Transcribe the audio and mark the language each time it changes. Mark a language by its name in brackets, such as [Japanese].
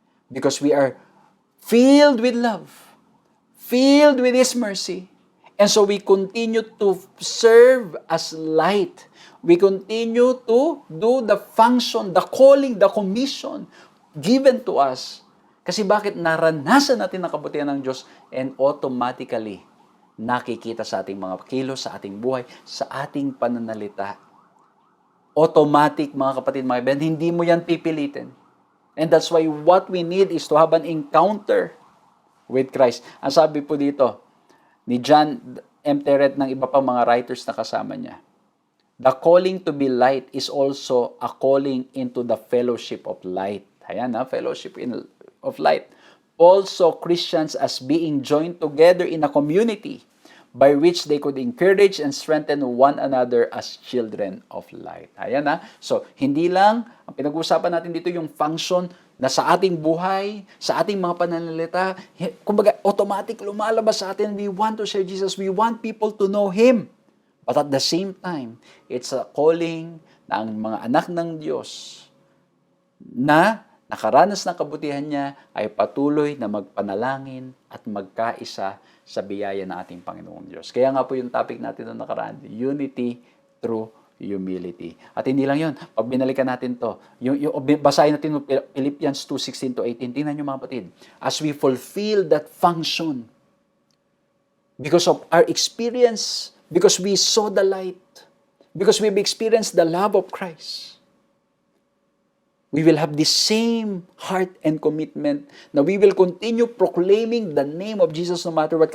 [English] Because we are filled with love, filled with His mercy, and so we continue to serve as light. We continue to do the function, the calling, the commission given to us. [Filipino] Kasi bakit naranasan natin ang kabutihan ng Diyos and automatically nakikita sa ating mga kilos, sa ating buhay, sa ating pananalita. Automatic, mga kapatid, mga kaibigan, hindi mo yan pipilitin. [English] And that's why what we need is to have an encounter with Christ. Ang sabi po dito ni John M. Terret ng iba pang mga writers na kasama niya, the calling to be light is also a calling into the fellowship of light. Ayan fellowship of light. Also, Christians as being joined together in a community by which they could encourage and strengthen one another as children of light. [Filipino] Ayan So, hindi lang, ang pinag-uusapan natin dito yung function na sa ating buhay, sa ating mga pananalita, kumbaga, automatic lumalabas sa atin, we want to share Jesus, we want people to know Him. But at the same time, it's a calling na ang mga anak ng Diyos na nakaranas ng kabutihan niya ay patuloy na magpanalangin at magkaisa sa biyaya ng ating Panginoong Diyos. Kaya nga po yung topic natin noong nakaraan, unity through humility. [English] At hindi lang yun, pag binalikan natin to, basahin natin yung Philippians 2:16-18, tingnan nyo mga kapatid, as we fulfill that function, because of our experience, because we saw the light, because we've experienced the love of Christ, we will have the same heart and commitment na we will continue proclaiming the name of Jesus no matter what.